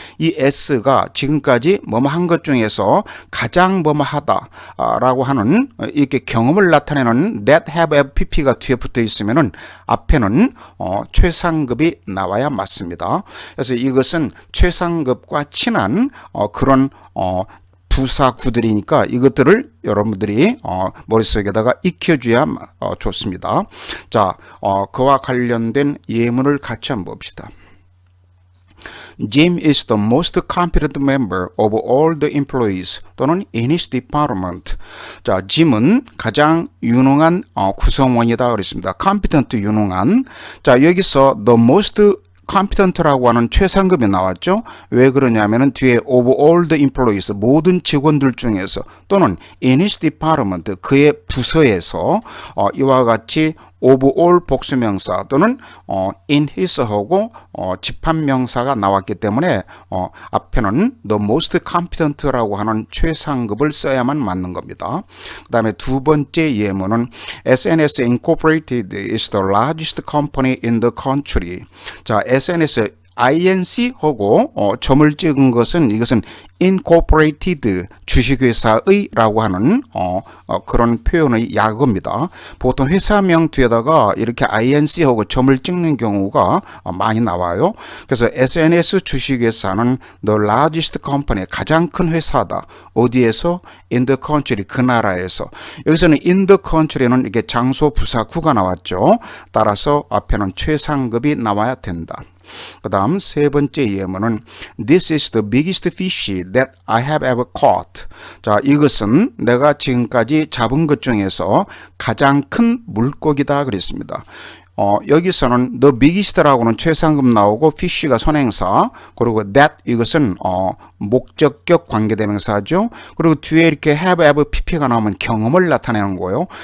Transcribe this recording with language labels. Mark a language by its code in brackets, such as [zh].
[ko] 이 s가 지금까지 한 것 중에서 가장 하다 라고 하는 이렇게 경험을 나타내는 that, have, ever, pp가 뒤에 붙어 있으면은 앞에는 최상급이 나와야 맞습니다. 그래서 이것은 최상급과 친한 그런 부사구들이니까 이것들을 여러분들이 머릿속에다가 익혀줘야 좋습니다. 자, 그와 관련된 예문을 같이 한번 봅시다. [en] Jim is the most competent member of all the employees, [ko] 또는 [en] in his department. [ko] 자, 짐은 가장 유능한 구성원이다 그랬습니다. competent, 유능한. 자, 여기서 [en] the most competent [ko] 라고 하는 최상급이 나왔죠. 왜 그러냐면은 뒤에 [en] of all the employees, [ko] 모든 직원들 중에서, 또는 [en] in his department, [ko] 그의 부서에서 이와 같이 of all 복수명사 또는 in his 하고 집합명사가 나왔기 때문에 앞에는 [en] the most competent [ko] 라고 하는 최상급을 써야만 맞는 겁니다. 그 다음에 두 번째 예문은 [en] SNS Incorporated is the largest company in the country. [ko] 자, [en] SNS [ko] INC하고 점을 찍은 것은 이것은 incorporated 주식회사의라고 하는 그런 표현의 약어입니다. 보통 회사명 뒤에다가 이렇게 INC하고 점을 찍는 경우가 많이 나와요. 그래서 SNS 주식회사는 [en] the largest company, [ko] 가장 큰 회사다. 어디에서? [en] in the country, [ko] 그 나라에서. 여기서는 [en] in the country [ko] 는 이렇게 장소 부사구가 나왔죠. 따라서 앞에는 최상급이 나와야 된다. 그 다음 세 번째 예문은 [en] This is the biggest fish that I have ever caught. [ko] 자, 이것은 내가 지금까지 잡은 것 중에서 가장 큰 물고기다 그랬습니다. 여기서는 [en] the biggest [ko] 라고는 최상급 나오고 fish가 선행사, 그리고 that 이것은 목적격 관계대명사죠. 그리고 뒤에 이렇게 have, ever, pp가 나오면 경험을 나타내는 거예요.